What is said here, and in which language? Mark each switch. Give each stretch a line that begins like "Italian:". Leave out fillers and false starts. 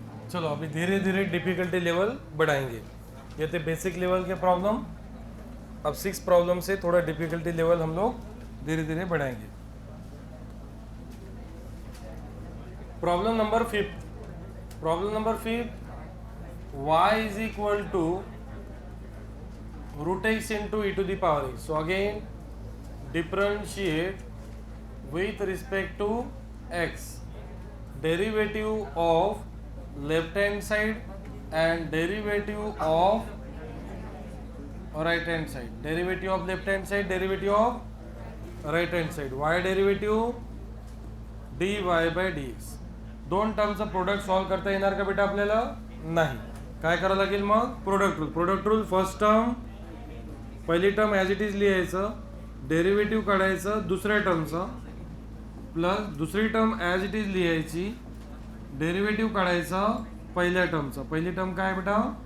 Hindi: चलो अभी धीरे धीरे डिफिकल्टी लेवल बढ़ाएंगे. ये थे बेसिक लेवल के प्रॉब्लम. अब 6 प्रॉब्लम से थोड़ा डिफिकल्टी लेवल हम लोग धीरे धीरे बढ़ाएंगे. Problem number 5. Problem number 5,
English: y is equal to root x into e to the power x. So again differentiate with respect to x. Derivative of left hand side and derivative of right hand side. Derivative of left hand side, derivative of right hand side. Y derivative dy by dx.
Marathi: दोन टर्मचं product solve करता येणार का बेटा आपल्याला? नाही. काय करावं लागेल मग? Product rule. Product rule, first term पहिली टर्म
English: as it is
Marathi: लिहायचं, डेरिव्हेटिव्ह काढायचं दुसऱ्या टर्मचं, प्लस दुसरी टर्म ॲज इट इज लिहायची, डेरिव्हेटिव्ह काढायचा पहिल्या टर्मचा. पहिली टर्म काय बेटा?